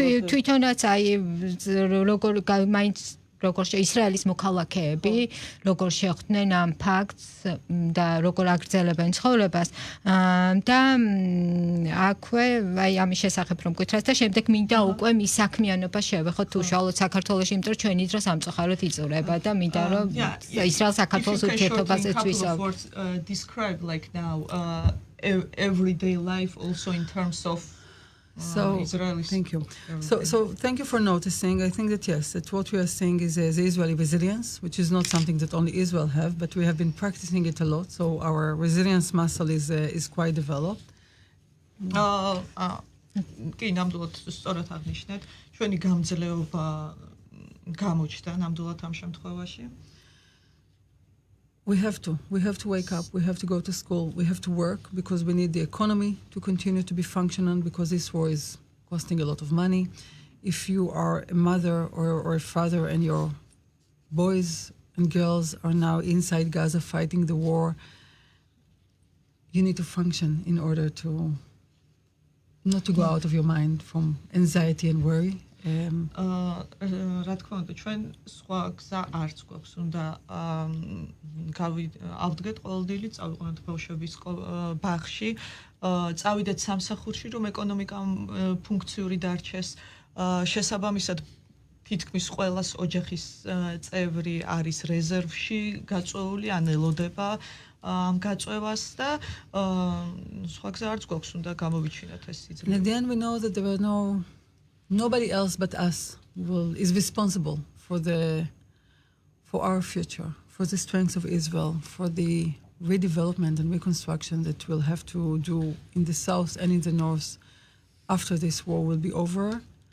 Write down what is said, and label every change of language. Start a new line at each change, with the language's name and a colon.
Georgian: თვითონაც აი როგორ ისრაელის მოქალაქეები როგორ შეხვდნენ ამ ფაქტს და როგორ აგრძელებენ ცხოვრებას და აქვე აი ამის შესახებ რომ გითხრათ და შემდეგ მინდა უკვე მის საქმიანობას შევეხოთ უშუალოდ საქართველოში, იმიტომ რომ ჩვენი დრო სამწუხაროდ იწურება და მინდა რომ ისრაელ-საქართველოს ურთიერთობაზე ვისაუბროთ.
English: Describe like now everyday life also in terms of thank you. So thank you for noticing. I think that yes, that what we are seeing is the Israeli resilience, which is not something that only Israel have, but we have been practicing it a lot. So our resilience muscle is quite developed.
Georgian: კი, ნამდვილად სწორად აღნიშნეთ, ჩვენი გამძლეობა გამოჩნდა ნამდვილად ამ შემთხვევაში.
English: We have to wake up, we have to go to school, we have to work because we need the economy to continue to be functional because this war is costing a lot of money. If you are a mother or a father and your boys and girls are now inside Gaza fighting the war, you need to function in order to not to go out of your mind from anxiety and worry.
Georgian: რა თქმა უნდა, ჩვენ სხვა გზა არც გვაქვს, უნდა ავდგეთ ყოველდღიურად, წავიყვანოთ ბავშვების ბაღში, წავიდეთ სამსახურში, რომ ეკონომიკამ ფუნქციური დარჩეს. შესაბამისად, თითქმის ყველას ოჯახის წევრი არის რეზერვში გაწვეული, ან ელოდება ამ გაწვევას და სხვა გზა არც გვაქვს, უნდა გამოვიჩინოთ ეს სიძლიერე.
English: At the end we know that there were nobody else but us is responsible for the for our future, for the strength of Israel, for the redevelopment and reconstruction that we'll have to do in the south and in the north after this war will be over.